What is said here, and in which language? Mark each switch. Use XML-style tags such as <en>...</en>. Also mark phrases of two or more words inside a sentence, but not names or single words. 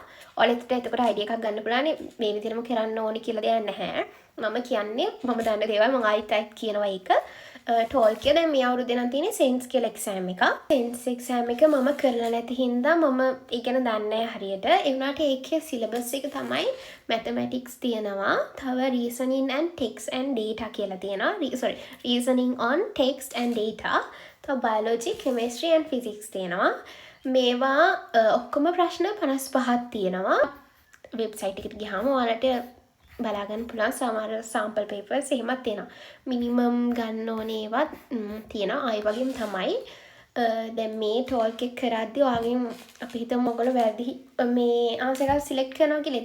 <si>ඔයාලට එතකොට අයිඩියා එකක් ගන්න පුළුවන්. මේ විදිහටම කරන්න ඕනි කියලා දෙයක් නැහැ. මම කියන්නේ මම දන්න දේවල් මම ආයිත් කියනවා ඒක. TOEIC එක දැන් මේ අවුරුද්දේ නම් තියෙන්නේ SENS කියලා එක්සෑම් එකක්. SENS එක්සෑම් එක මම කරලා නැති හින්දා මම ඒක ගැන දන්නේ නැහැ හරියට. ඒ වුණාට ඒකේ සිලබස් එක තමයි mathematics තියෙනවා. තව</si> <en>reasoning and text and data</en> <si>කියලා තියෙනවා.</si> <en>reasoning on text and data.</en> <si>තව</si> <en>biology, chemistry and physics</en> <si>තියෙනවා. මේවා ඔක්කොම ප්‍රශ්න 55ක් තියෙනවා. වෙබ්සයිට් එකට ගියාම ඔයාලට බලාගන්න පුළුවන් සමහර</si> <en>sample papers</en> <si>එහෙමත් තියෙනවා. මිනිමම් ගන්න ඕනේ ඒවත් තියෙනවා. ආයි වගේම තමයි දැන් මේ TOEIC එක කරද්දී ඔයාගෙන් අපි හිතමු ඔයගොල්ලෝ වැරදි මේ ආන්සර් එකක් සිලෙක්ට් කරනවා කියලා.</si>